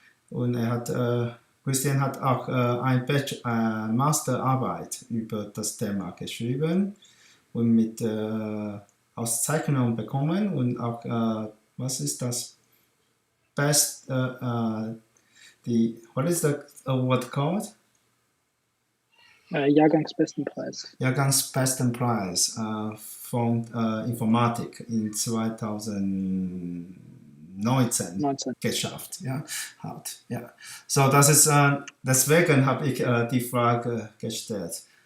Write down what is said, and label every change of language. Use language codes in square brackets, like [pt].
[de] Und er hat, Christian hat auch eine Masterarbeit über das Thema geschrieben und mit Auszeichnung bekommen und auch, was ist das? [en] Best, what is the award called? [de] Jahrgangsbestenpreis. Jahrgangsbestenpreis von Informatik in 2019 geschafft. Ja, hat. Ja. So, das ist, deswegen habe ich die Frage gestellt.